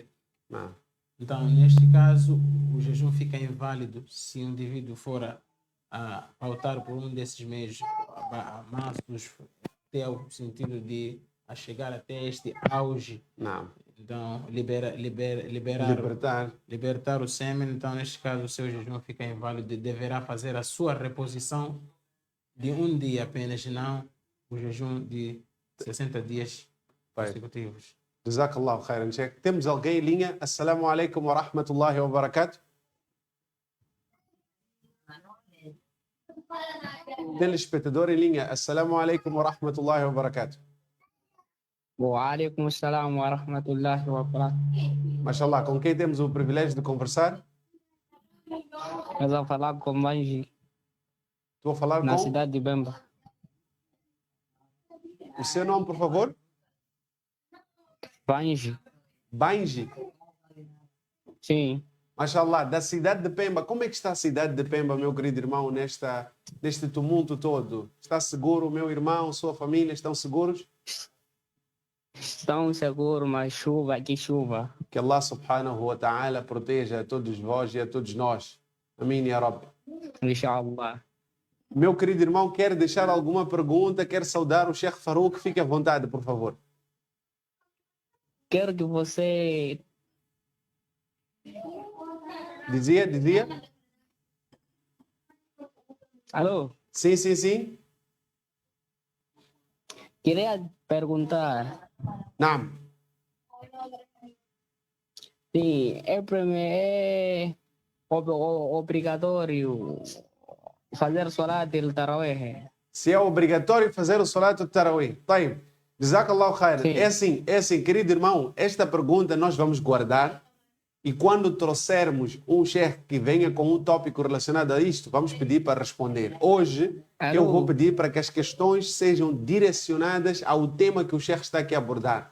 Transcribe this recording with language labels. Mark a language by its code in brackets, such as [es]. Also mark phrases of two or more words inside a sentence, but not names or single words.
[pt] Então, neste caso, o jejum fica inválido se o indivíduo for a pautar por um desses meios, amassos, até o sentido de a chegar até este auge. Então, libertar o sêmen. Então, neste caso, o seu jejum fica inválido e deverá fazer a sua reposição de um dia apenas, não o jejum de 60 dias consecutivos. [ar] جزاك الله خيرا، شيخ. [pt] Temos alguém em linha? [ar] السلام عليكم ورحمة الله وبركاته. [pt] Telespectador em linha. [ar] السلام عليكم ورحمة الله وبركاته. وعليكم السلام ورحمة الله وبركاته. [pt] Mashallah, com quem temos o privilégio de conversar? Eu vou falar com Banji, Estou a falar na com cidade de Bemba. o seu nome, por favor? Banji, Banji. sim. Mashallah, da cidade de Pemba. Como é que está a cidade de Pemba, meu querido irmão, neste tumulto todo? Está seguro, meu irmão, sua família, estão seguros? Estão seguros, mas chuva, aqui chuva. Que [ar] الله سبحانه وتعالى [pt] proteja a todos vós e a todos nós. Amém, [ar] يا رب. [pt] Inshallah. Meu querido irmão, quer deixar alguma pergunta? Quer saudar o Sheikh Farouk? Fique à vontade, por favor. Quero que você. Dizia? Alô? Sim, sim, sim. Queria perguntar Naam. se é obrigatório fazer [ar] صلاة التراويح. [pt] Se é obrigatório fazer o [ar] صلاة التراويح. طيب. جزاك الله خير. [pt] Sim. É assim, querido irmão, esta pergunta nós vamos guardar e quando trouxermos um sheikh que venha com um tópico relacionado a isto, vamos pedir para responder. Hoje, eu vou pedir para que as questões sejam direcionadas ao tema que o sheikh está aqui a abordar.